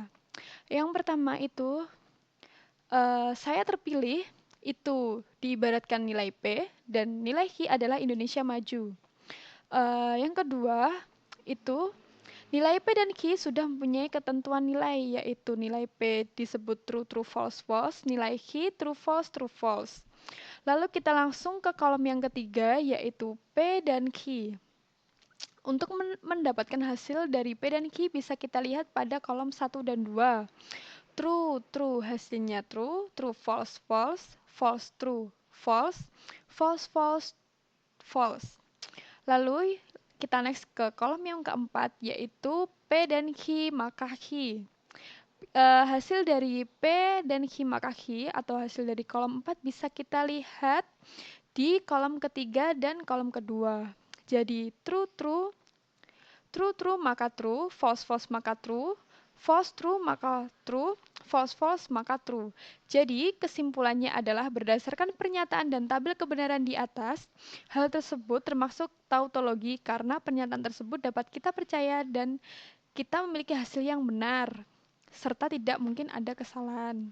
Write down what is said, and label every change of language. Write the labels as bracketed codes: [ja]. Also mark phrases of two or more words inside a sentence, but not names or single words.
[id] Yang pertama itu, saya terpilih itu diibaratkan nilai P dan nilai Q adalah Indonesia maju. Yang kedua itu, nilai P dan Q sudah mempunyai ketentuan nilai, yaitu nilai P disebut true, true, false, false, nilai Q true, false, true, false. Lalu kita langsung ke kolom yang ketiga, yaitu P dan Q. Untuk mendapatkan hasil dari P dan Q bisa kita lihat pada kolom 1 dan 2. True, true, hasilnya true, true, false, false, false, true, false, false, false, false. Lalu kita next ke kolom yang keempat, yaitu P dan Q maka Q. Hasil dari P dan Q maka Q atau hasil dari kolom 4 bisa kita lihat di kolom ketiga dan kolom kedua. Jadi true, true, true, true maka true, false, false maka true, false, true maka true, false, false maka true. Jadi kesimpulannya adalah berdasarkan pernyataan dan tabel kebenaran di atas, hal tersebut termasuk tautologi karena pernyataan tersebut dapat kita percaya dan kita memiliki hasil yang benar, serta tidak mungkin ada kesalahan.